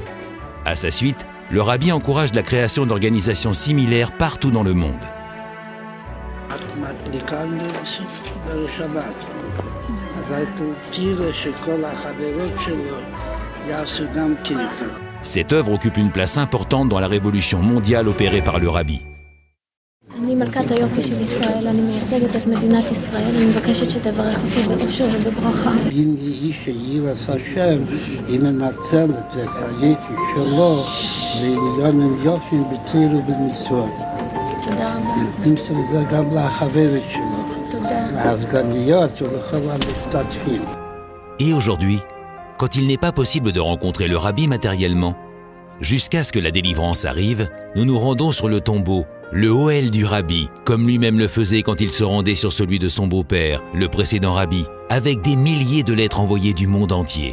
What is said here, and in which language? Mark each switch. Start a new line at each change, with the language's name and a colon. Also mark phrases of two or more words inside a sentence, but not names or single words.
French: À sa suite, le rabbi encourage la création d'organisations similaires partout dans le monde. Cette œuvre occupe une place importante dans la révolution mondiale opérée par le rabbi.
Hebrew: אני מלכת היופי של ישראל, אני מייצגת את מדינת ישראל, אני מבקשת שתברך אותי באושר ובברכה. אם איש יראת השם, היא מנצלת את היופי שלו לעניונים יופיים בתורה ובמצוות. תודה רבה. תמסור זה גם לחברת שלו. תודה. לעסקניות ולכל המשתתפים.
French: Et aujourd'hui, quand il n'est pas possible de rencontrer le rabbi matériellement, jusqu'à ce que la délivrance arrive, nous nous rendons sur le tombeau, le Ohel du rabbi, comme lui-même le faisait quand il se rendait sur celui de son beau-père, le précédent rabbi, avec des milliers de lettres envoyées du monde entier.